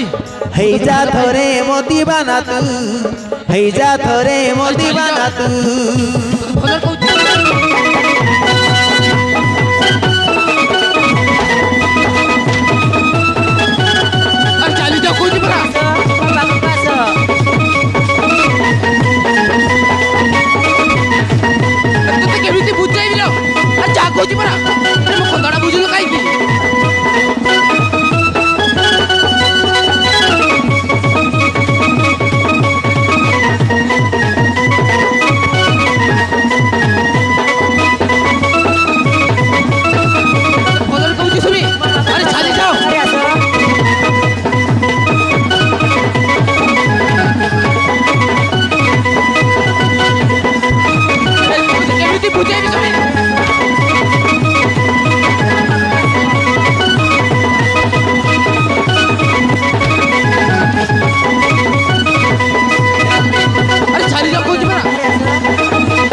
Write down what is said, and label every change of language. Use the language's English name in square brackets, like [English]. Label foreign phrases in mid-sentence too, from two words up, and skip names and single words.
[Odia] ହେଇ ଯା ଥରେ ମୋ ଦିବାନା ତୁ ହେଇ ଯା ଥରେ ମୋ ଦିବାନା ତୁ ଭଲରେ କହୁଛି ଆରେ ଚାଲି ଯାଅ କହୁଛି ପରା बाबू पास ତତେ କେମିତି ବୁଝେଇବି ଲୋ ଆରେ ଯାହା କହୁଛି ପରା ଆରେ ମୋ କଥାଟା ବୁଝୁନୁ କାହିଁକି ଭଲରେ କହୁଛି ସୁମି ଆରେ ଚାଲି ଯାଅ अरे असं କେମିତି ବୁଝେଇବି ସୁମି ଆରେ ଚାଲି ଯାଅ କହୁଛି ପରା